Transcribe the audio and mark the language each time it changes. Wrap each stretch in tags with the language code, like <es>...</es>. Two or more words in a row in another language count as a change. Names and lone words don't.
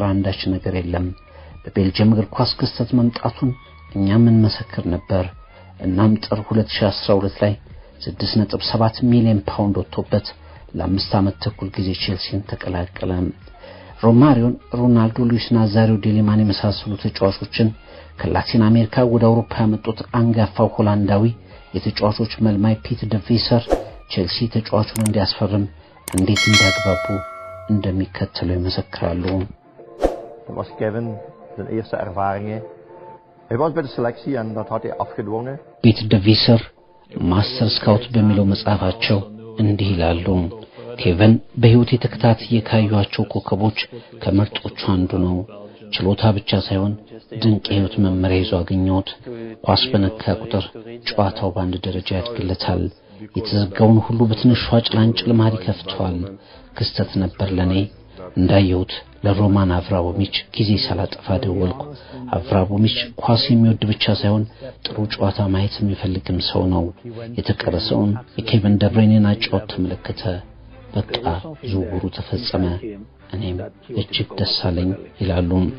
<am>አንዳች ነገር የለም። በቤልጂየም እግር ኳስ ክስተት መምጣቱን እኛም እንመሰክር ነበር። እናም ጥር 2012 ላይ 6.7 ሚሊዮን ፓውንድ ወጥቶበት ለ5 ዓመት ተኩል ጊዜ ቼልሲን ተቀላቀለ። ሮማሪዮን፣ ሮናልዶ፣ ሉዊስ ናዛሪዮ ዴሊማን የመሳሰሉ ተጫዋቾችን ከላቲን አሜሪካ ወደ አውሮፓ ያመጡት አንጋፋው ሆላንዳዊ የተጫዋቾች መልማይ ፒት ደቪሰር ቼልሲ ተጫዋቹን እንዲያስፈርም እንዴት እንዳግባቡ እንደሚከተለው ይመሰክራሉ።</am> <nl>was Kevin zijn eerste ervaringen. Hij was bij de selectie en dat had hij afgedwongen.</nl> <am>ፒት ደቪሰር ማስተር ስካውት በሚለው መጽሐፋቸው እንዲህ ይላሉ። ኬቨን በህይወት የተከታተየ ካዩዋቸው ኮከቦች ከምርጦቹ አንዱ ነው። ችሎታ ብቻ ሳይሆን ድንቅ የህይወት መመሪያ ይዞ አገኘሁት። ኳስ በነካ ቁጥር ጨዋታው በአንድ ደረጃ ያድግለታል። የተዘጋውን ሁሉ በትንሿ ጭላንጭል ማሪ ከፍቷል። ክስተት ነበር ለኔ። እንዳየሁት ለሮማን አብራሞቪች ጊዜ ሳላጠፋ ደወልኩ። አብራሞቪች ኳስ የሚወድ ብቻ ሳይሆን ጥሩ ጨዋታ ማየት የሚፈልግም ሰው ነው። የተቀረሰውን የኬቨን ደብሬንን አጨዋወት ተመለከተ። በቃ ዝውውሩ ተፈጸመ። እኔም እጅግ ደስ አለኝ ይላሉ።</am>